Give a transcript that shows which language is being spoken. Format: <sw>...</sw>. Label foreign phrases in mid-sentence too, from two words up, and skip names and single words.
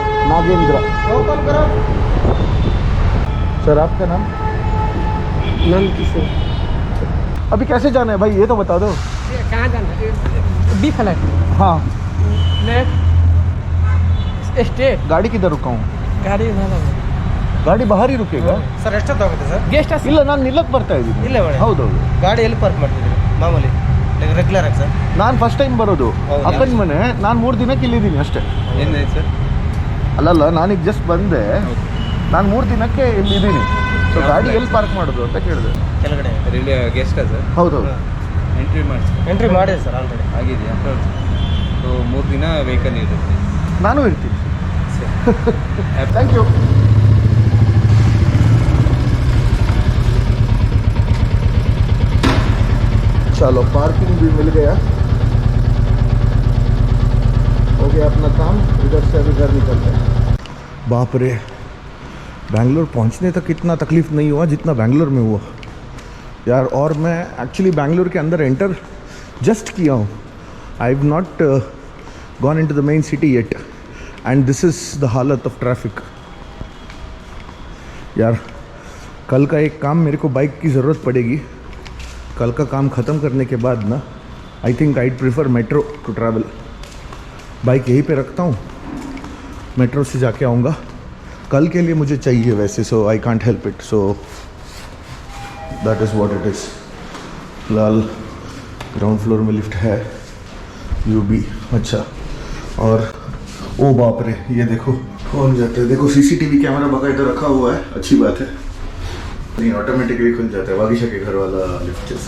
<hi>नागेंद्र। सर आपका नाम? नंद किशोर। अभी कैसे जाना है भाई, ये तो बता दो। कहाँ जाना है? बी फ्लैट। हाँ,</hi> <en>next state.</en> <hi>गाड़ी किधर रुका हूँ? गाड़ी गाड़ी बाहर रुकेगा</hi> <kn>ಸರ್ ಎಷ್ಟೊತ್ತು ಆಗುತ್ತೆ ಸರ್?</kn> <en>guest house</en> <kn>ಇಲ್ಲ, ನಾನು ನಿಲ್ಲಕ್ಕೆ ಬರ್ತಾ ಇದ್ದೀನಿ. ಇಲ್ಲೇ ಮೇಡಮ್. ಹೌದೌದು. ಗಾಡಿ ಎಲ್ಲಿ ಪಾರ್ಕ್ ಮಾಡ್ತಿದ್ದೀರಿ ಮಾಮೂಲಿ ರೆಗ್ಯುಲರ್ ಆಗಿ ಸರ್? ನಾನು</kn> <en>first time</en> <kn>ಬರೋದು ಅಕ್ಕನ ಮನೆ. ನಾನು 3 ದಿನಕ್ಕೆ ಇಲ್ಲಿದ್ದೀನಿ ಅಷ್ಟೇ. ಏನಿದೆ ಸರ್? ಅಲ್ಲಲ್ಲ, ನಾನೀಗ ಜಸ್ಟ್ ಬಂದೆ, ನಾನು 3 ದಿನಕ್ಕೆ ಇಲ್ಲಿದ್ದೀನಿ. ಸೊ ಗಾಡಿ ಎಲ್ಲಿ ಪಾರ್ಕ್ ಮಾಡೋದು ಅಂತ ಕೇಳಿದೆ. ಕೆಳಗಡೆ</kn> <en>railway guest</en> <kn>ಸರ್? ಹೌದೌದು. ಎಂಟ್ರಿ ಮಾಡಿದೆ ಸರ್, ಆಲ್ರೆಡಿ ಆಗಿದೆಯಾ? ಸೊ 3 ದಿನ ವೆಹಿಕಲ್ ಇರುತ್ತೆ. ನಾನು ಇರ್ತೀನಿ.</kn> <en>thank you.</en> <hi>चलो, पार्किंग भी मिल गया, हो गया अपना काम। इधर से अभी घर निकलते हैं। बाप रे, बैंगलोर पहुंचने तक इतना तकलीफ़ नहीं हुआ जितना बैंगलोर में हुआ यार। और मैं एक्चुअली बैंगलोर के अंदर</hi> <en>enter just</en> <hi>किया हूँ।</hi> <en>I have not gone into the main city yet, and this is the हालत of traffic यार।</en> <hi>कल का एक काम, मेरे को बाइक की ज़रूरत पड़ेगी। कल का काम ख़त्म करने के बाद ना,</hi> <en>I think I prefer metro to travel.</en> <hi>बाइक यहीं पे रखता हूँ, मेट्रो से जाके आऊँगा। कल के लिए मुझे चाहिए वैसे,</hi> <en>so I can't help it, so that is what it is.</en> <hi>फिलहाल</hi> <en>ground floor</en> <hi>में लिफ्ट है, यू भी अच्छा। और ओ बाप रे, ये देखो कौन जाता है। देखो</hi> <en>CCTV camera</en> <hi>बाकायदा रखा हुआ है, अच्छी बात है। नहीं, ऑटोमेटिकली खुल जाता है, वागीशा के घर वाला लिफ्ट जैसा।</hi>